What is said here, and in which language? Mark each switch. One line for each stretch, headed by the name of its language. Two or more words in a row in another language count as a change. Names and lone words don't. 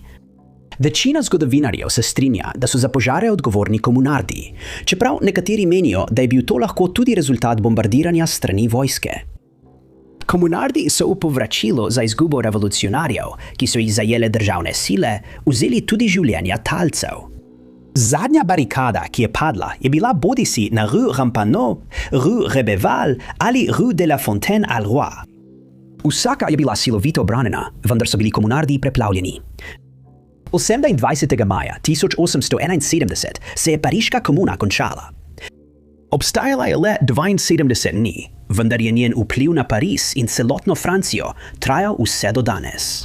Slovenian: Večina zgodovinarjev se strinja, da so za požare odgovorni komunardi, čeprav nekateri menijo, da je bil to lahko tudi rezultat bombardiranja strani vojske. Komunardi so v povračilo za izgubo revolucionarjev, ki so jih zajele državne sile, vzeli tudi življenja talcev. Zadnja barikada, ki je padla, je bila bodisi na Rue Rampanot, Rue Rebeval ali Rue de la Fontaine-à-Roi. Vsaka je bila silovito branjena, vendar so bili komunardi preplavljeni. 28. maja 1871 se je Pariška komuna končala. Obstajala je le 72 dni, vendar je njen vpliv na Pariz in celotno Francijo trajal vse do danes.